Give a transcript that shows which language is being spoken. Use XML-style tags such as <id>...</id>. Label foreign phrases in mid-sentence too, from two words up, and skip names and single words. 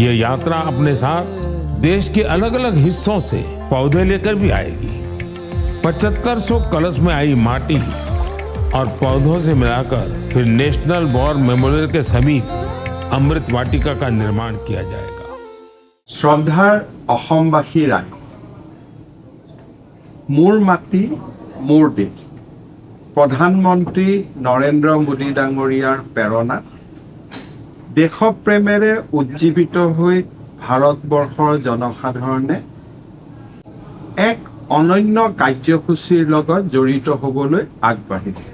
<hi>ये यात्रा अपने साथ देश के अलग अलग हिस्सों से पौधे लेकर भी आएगी। 7500 कलश में आई माटी और पौधों से मिलाकर फिर नेशनल वॉर मेमोरियल के समीप अमृत वाटिका का निर्माण किया जाएगा।</hi> <as>श्रद्धार অসমবাসী ৰাইজ, মোৰ মাটি মোৰ দেশ প্ৰধানমন্ত্ৰী নৰেন্দ্ৰ মোদী ডাঙৰীয়াৰ প্ৰেৰণা দেশপ্ৰেমেৰে উজ্জীৱিত হৈ ভাৰতবৰ্ষৰ জনসাধাৰণে এক অনন্য কাৰ্যসূচীৰ লগত জড়িত হ'বলৈ আগবাঢ়িছে।</as>